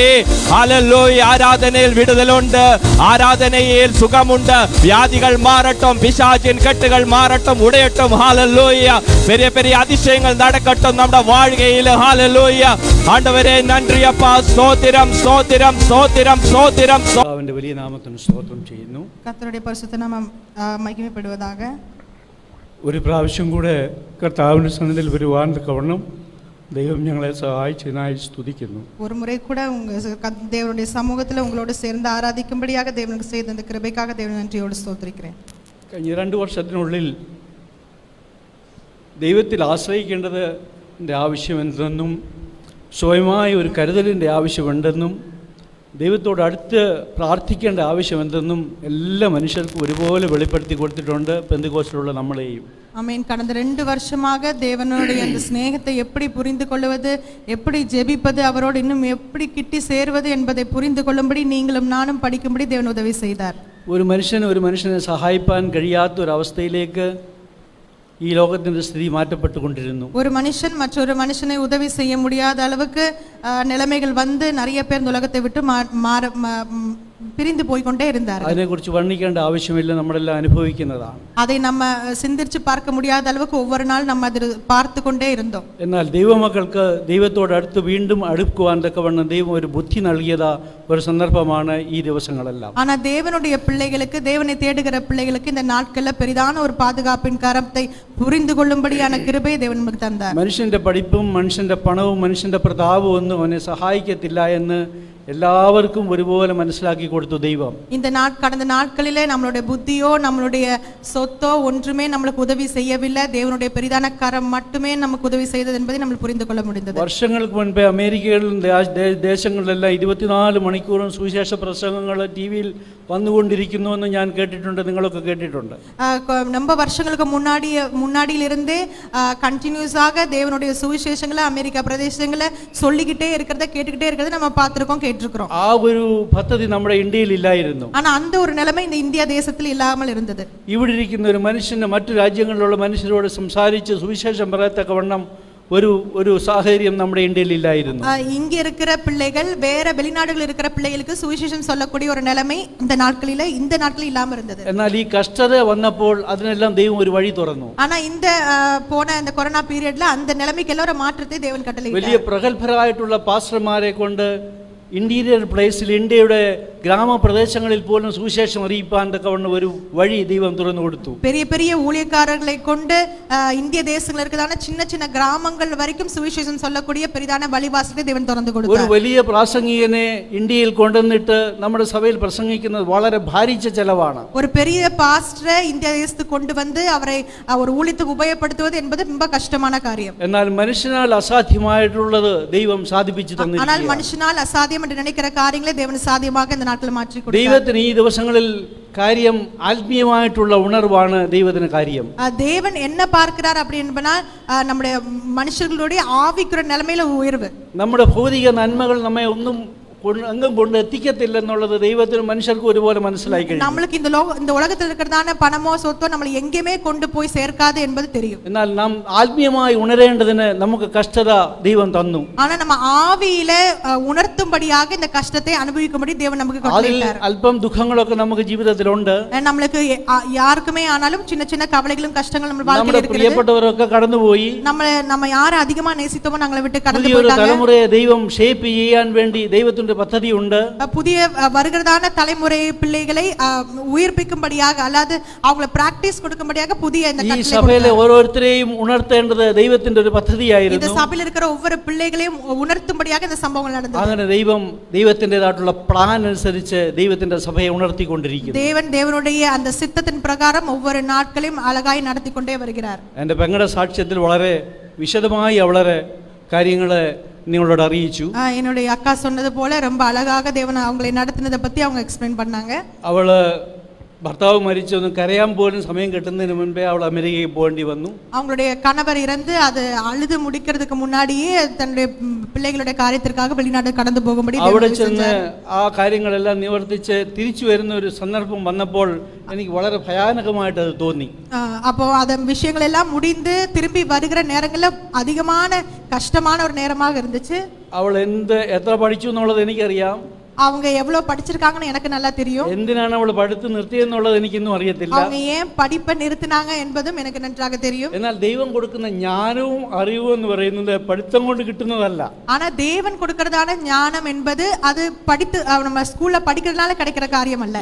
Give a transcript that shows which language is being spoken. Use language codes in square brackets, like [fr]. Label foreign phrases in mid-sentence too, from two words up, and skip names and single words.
[ta] ஹalleluya ஆராதனையில் விடுதலை உண்டு. ஆராதனையில் சுகம் உண்டு. வியாதிகள் மாறட்டும். பிசாசின் கட்டுகள் மாறட்டும் உடையட்டும். ஹalleluya பெரிய பெரிய அதிசயங்கள் நடக்கட்டும் நம்முடைய வாழ்க்கையில். ஹalleluya ஆண்டவரே நன்றி அப்பா. ஸ்தோத்திரம் ஸ்தோத்திரம் ஸ்தோத்திரம் ஸ்தோத்திரம். [ml] അവന്റെ വലിയ നാമത്തിന് സ്തോത്രം ചെയ്യുന്നു. കർത്തരുടെ പരിശുദ്ധ നാമം മഹിമപ്പെടുവதாக. ഒരു പ്രാവശ്യം കൂടെ കർത്താവിൻ്റെ സന്നിധിയിൽ വരുവാൻ തക്കവണ്ണം ദൈവം ഞങ്ങളെ സഹായിച്ചതിനായി സ്തുതിക്കുന്നു. [ta] ஒரு முறை கூட தேவனுடைய சமூகத்தில் உங்களோடு சேர்ந்து ஆராதிக்கும்படியாக தேவனுக்கு செய்த இந்த கிருபைக்காக தேவன் நன்றியோடு ஸ்தோத்திரிக்கிறேன். [ml] കഴിഞ്ഞ 2 വർഷത്തിനുള്ളിൽ ദൈവത്തിൽ ആശ്രയിക്കേണ്ടതിൻ്റെ ആവശ്യമെന്തെന്നും സ്വയമായ ഒരു കരുതലിൻ്റെ ആവശ്യമുണ്ടെന്നും ദൈവത്തോട് അടുത്ത് പ്രാർത്ഥിക്കേണ്ട ആവശ്യമെന്തെന്നും എല്ലാ മനുഷ്യർക്കും ഒരുപോലെ വെളിപ്പെടുത്തി കൊടുത്തിട്ടുണ്ട് പെന്തക്കോസ്തിലുള്ള നമ്മളെയും. [ta] ஆமென். கடந்த 2 வருஷமாக தேவனுடைய அந்த ஸ்நேகத்தை எப்படி புரிந்து கொள்வது, எப்படி ஜெபிப்பது, அவரோடு இன்னும் எப்படி கிட்டி சேர்வது என்பதை புரிந்து கொள்ளும்படி நீங்களும் நானும் படிக்கும்படி தேவன் உதவி செய்தார். [ml] ഒരു മനുഷ്യനെ സഹായിപ്പാൻ കഴിയാത്ത ഒരു അവസ്ഥയിലേക്ക് ഈ ലോകത്തിൻ്റെ സ്ഥിതി മാറ്റപ്പെട്ടുകൊണ്ടിരുന്നു. [ta] ஒரு மனுஷன் மற்றொரு மனுஷனை உதவி செய்ய முடியாத அளவுக்கு நிலைமைகள் வந்து நிறைய பேர் இந்த உலகத்தை விட்டு பிரிந்து போய்கொண்டே இருந்தார். [ml] അതിനെക്കുറിച്ച് വർണ്ണിക്കേണ്ട ആവശ്യമില്ല, നമ്മളെല്ലാം അനുഭവിക്കുന്നതാണ്. [ta] அதை நம்ம சிந்திச்சு பார்க்க முடியாத அளவுக்கு ஒவ்வொரு நாள் நம்ம அதை பார்த்து கொண்டே இருந்தோம். [ml] എന്നാൽ ദൈവമക്കൾക്ക് ദൈവത്തോട് അടുത്ത് വീണ്ടും അടുക്കുവാൻ തക്കവണ്ണം ദൈവം ഒരു ബുദ്ധി നൽകിയത ഒരു സന്ദർഭമാണ് ഈ ദിവസങ്ങളെല്ലാം. [ta] ஆனா தேவனுடைய பிள்ளைகளுக்கு, தேவனை தேடுகிற பிள்ளைகளுக்கு இந்த நாட்கள்ல பெரிதான ஒரு பாதுகாப்பின் கரத்தை புரிந்து கொள்ளும்படியான கிருபையை தேவன் நமக்கு தந்தார். [ml] മനുഷ്യന്റെ പഠിപ്പും മനുഷ്യന്റെ പണവും മനുഷ്യന്റെ പ്രതാപവും ഒന്നും അവനെ സഹായിക്കത്തില്ല എന്ന് എല്ലാവർക്കും ഒരുപോലെ മനസ്സിലാക്കി കൊടുത്തു ദൈവം. [ta] இந்த கடந்த நாட்களிலே நம்மளுடைய புத்தியோ நம்மளுடைய சொத்தோ ஒன்றுமே நம்மளுக்கு உதவி செய்யவில்லை. தேவனுடைய பெரிதான கரம் மட்டுமே நமக்கு உதவி செய்தது என்பதை നമ്മൾ புரிந்து கொள்ள முடிந்தது. [ml] വർഷങ്ങൾക്ക് മുൻപേ അമേരിക്കയിലും ദേശങ്ങളിലെല്ലാം 24 മണിക്കൂറും സുവിശേഷ പ്രസംഗങ്ങൾ ടിവിയിൽ വന്നുകൊണ്ടിരിക്കുന്നുവെന്ന് ഞാൻ കേട്ടിട്ടുണ്ട്. നിങ്ങളൊക്കെ കേട്ടിട്ടുണ്ട്. [ta] ரொம்ப வருஷங்களுக்கு முன்னாடியிலிருந்தே கண்டினியூஸாக தேவனுடைய சுவிசேஷங்களை அமெரிக்கா பிரதேசங்களை சொல்லிக்கிட்டே இருக்கிறத கேட்டுக்கிட்டே இருக்கிறத நம்ம பார்த்திருக்கோம், கேட்டிருக்கிறோம். [ml] ആ ഒരു പദ്ധതി നമ്മുടെ ഇന്ത്യയിൽ ഇല്ലായിരുന്നു. [ta] ஆனா அந்த ஒரு நிலைமை இந்த இந்தியா தேசத்தில் இல்லாமல் இருந்தது. [ml] ഇവിടെ ഇരിക്കുന്ന ഒരു മനുഷ്യന് മറ്റു രാജ്യങ്ങളിലുള്ള മനുഷ്യരോട് സംസാരിച്ച് സുവിശേഷം പറയത്തക്കവണ്ണം ഒരു സാഹചര്യം നമ്മുടെ ഇന്ത്യയിൽ ഇല്ലായിരുന്നു. [ta] இங்க இருக்கிற பிள்ளைகள் வேற வெளிநாடுகளில் இருக்கிற பிள்ளைகளுக்கு சுவிசேஷம் சொல்லக்கூடிய ஒரு நிலைமை இந்த நாட்களில் இல்லாம இருந்தது. [ml] എന്നാൽ ഈ കഷ്ടത വന്നപ്പോൾ അതിനെല്ലാം ദൈവം ഒരു വഴി തുറന്നു. [ta] ஆனா இந்த போன இந்த கொரோனா பீரியட்ல அந்த நிலைமைக்கு எல்லாம் ஒரு மாற்றத்தை தேவன் கட்டளையிட்டார். [ml] വലിയ പ്രഗത്ഭരായിട്ടുള്ള പാസ്റ്റർമാരെ കൊണ്ട് [en] interior place [ml] ഇന്ത്യയുടെ ഗ്രാമപ്രദേശങ്ങളിൽ പോലും സുവിശേഷം അറിയിപ്പാൻ തക്കവണ്ണം ഒരു വഴി ദൈവം തുറന്നു കൊടുത്തു. [ta] பெரிய பெரிய ஊழியக்காரர்களை கொண்டு இந்திய தேசத்துல இருக்கிறதான சின்ன சின்ன கிராமங்கள் வரைக்கும் சுவிசேஷம் சொல்லக்கூடிய பெரிதான வழிவாசலை தேவன் திறந்து கொடுத்தார். [ml] ഒരു വലിയ പ്രാസംഗികനെ ഇന്ത്യയിൽ കൊണ്ടുവന്നിട്ട് നമ്മുടെ സഭയിൽ പ്രസംഗിക്കുന്നത് വളരെ ഭാരിച്ച ചെലവാണ്. [ta] ஒரு பெரிய பாஸ்டரை இந்திய தேசத்துக்கு கொண்டு வந்து அவரை ஒரு ஊழியத்துக்கு உபயோகப்படுத்துவது என்பது ரொம்ப கஷ்டமான காரியம். [ml] എന്നാൽ മനുഷ്യനാൽ അസാധ്യമായിട്ടുള്ളത് ദൈവം സാധിപ്പിച്ചു തന്നിരിക്കുകയാണ്. [ta] ஆனால் மனுஷனால் அசாத்தியம் என்று நினைக்கிற காரியங்களை தேவன் சாத்தியமாக இந்த நாட்களில் மாற்றி கொடுத்தார். [ml] ദൈവത്തിന് ഈ ദിവസങ്ങളിൽ കാര്യം ആത്മീയമായിട്ടുള്ള ഉണർവാണ് ദൈവത്തിന് കാര്യം. [ta] தேவன் என்ன பார்க்கிறார் அப்படி என்பனா நம்முடைய மனுஷர்களுடைய ஆவிக்குற நிலைமையில உயர்வு. [ml] നമ്മുടെ ഭൗതിക നന്മകൾ നമ്മെ ഒന്നും എങ്ങും കൊണ്ട് എത്തിക്കത്തില്ലെന്നുള്ളത് ദൈവത്തിനും മനുഷ്യർക്കും ഒരുപോലെ മനസ്സിലായി കഴിഞ്ഞു. [ta] നമ്മൾക്ക് இந்த உலகத்தில் இருக்கிறதான பணமோ சொத்தோ நம்மளை எங்கேயுமே கொண்டு போய் சேர்க்காது என்பது தெரியும். [ml] എന്നാൽ നാം ആത്മീയമായി ഉണരേണ്ടതിന് നമുക്ക് കഷ്ടത ദൈവം തന്നു. [ta] ஆனா நம்ம ஆவியில உணர்த்தும்படியாக இந்த கஷ்டத்தை அனுபவிக்கும்படி தேவன் நமக்கு கட்டளையிட்டார். [ml] അല്പം ദുഃഖങ്ങളൊക്കെ നമുക്ക് ജീവിതത്തിലുണ്ട്. [ta] நம்மளுக்கு யாருக்குமே ஆனாலும் சின்ன சின்ன கவலைகளும் கஷ்டங்களும் நம்ம வாழ்க்கையில் [ml] നമ്മുടെ [ta] இருக்குது. [ml] പ്രിയപ്പെട്ടവരൊക്കെ കടന്നുപോയി. [ta] நம்ம யாரை அதிகமா நேசித்தோமோ நம்மளை விட்டு கடந்து [ml] പുതിയൊരു [ta] போயிட்டாங்க. [ml] തലമുറയെ ദൈവം ഷേപ്പ് ചെയ്യാൻ വേണ്ടി ദൈവത്തിന്റെ പദ്ധതിയുണ്ട്. [ta] புதிய வருகிறதான தலைமுறை பிள்ளைகளை உயிர்ப்பிக்கும்படியாக அல்லது அவங்கள பிராக்டீஸ் கொடுக்கும்படியாக புதிய இந்த [ml] ഈ സഭയിലെ ഓരോരുത്തരെയും ഉണർത്തേണ്ടത് ദൈവത്തിന്റെ ഒരു പദ്ധതിയായിരുന്നു. [ta] இந்த சபையில் இருக்கிற ஒவ்வொரு பிள்ளைகளையும் உணர்த்தும்படியாக இந்த சம்பவங்கள் நடந்தது. [ml] അങ്ങനെ ദൈവത്തിൻ്റെതായിട്ടുള്ള പ്ലാൻ അനുസരിച്ച് ദൈവത്തിന്റെ സഭയെ ഉണർത്തിക്കൊണ്ടിരിക്കുന്നു. [ta] தேவனுடைய அந்த சித்தத்தின் பிரகாரம் ஒவ்வொரு நாட்களையும் அழகாய் நடத்தி கொண்டே வருகிறார். [ml] എൻ്റെ പെങ്ങളുടെ സാക്ഷ്യത്തിൽ വളരെ വിശദമായി അവളെ കാര്യങ്ങളെ നിങ്ങളോട് അറിയിച്ചു. [ta] என்னுடைய அக்கா சொன்னது போல ரொம்ப அழகாக தேவன் அவங்களை நடத்தினதை பத்தி அவங்க எக்ஸ்பிளைன் பண்ணாங்க. [ml] അവള് ഭർത്താവ് മരിച്ചൊന്നും കരയാൻ പോലും സമയം കിട്ടുന്നതിന് മുൻപേ അവൾ അമേരിക്കയിൽ പോകേണ്ടി വന്നു. [ta] அவங்களுடைய கணவர் இறந்து அது அழுது முடிக்கிறதுக்கு முன்னாடியே தன்னுடைய பிள்ளைகளுடைய காரியத்திற்காக வெளிநாடு கடந்து போகும்படி [ml] അവിടെ ചെന്ന് ആ കാര്യങ്ങളെല്ലാം നിവർത്തിച്ച് തിരിച്ചു വരുന്ന ഒരു സന്ദർഭം വന്നപ്പോൾ എനിക്ക് വളരെ ഭയാനകമായിട്ട് അത് തോന്നി. [ta] அப்போ அந்த விஷயங்கள் எல்லாம் முடிந்து திரும்பி வருகிற நேரங்கள்ல அதிகமான கஷ்டமான ஒரு நேரமாக இருந்துச்சு. [ml] അവൾ എത്ര പഠിച്ചു എന്നുള്ളത് എനിക്കറിയാം. [ta] அவங்க எவ்வளவு படிச்சிருக்காங்கன்னு எனக்கு நல்லா தெரியும். [ml] എന്തിനാണ് അവൾ പഠിത്തം നിർത്തിയെന്നുള്ളത് എനിക്കൊന്നും അറിയത്തില്ല. [ta] அவங்க ஏன் படிப்பை நிறுத்தினாங்க என்பதும் எனக்கு நன்றாக தெரியும். [ml] എന്നാൽ ദൈവം കൊടുക്കുന്ന ജ്ഞാനവും അറിവും എന്ന് പറയുന്നത് പഠിത്തം കൊണ്ട് കിട്ടുന്നതല്ല. [ta] ஆனா தேவன் கொடுக்கிறதான ஞானம் என்பது அது படித்து நம்ம ஸ்கூல்ல படிக்கிறதுனால கிடைக்கிற காரியம் அல்ல.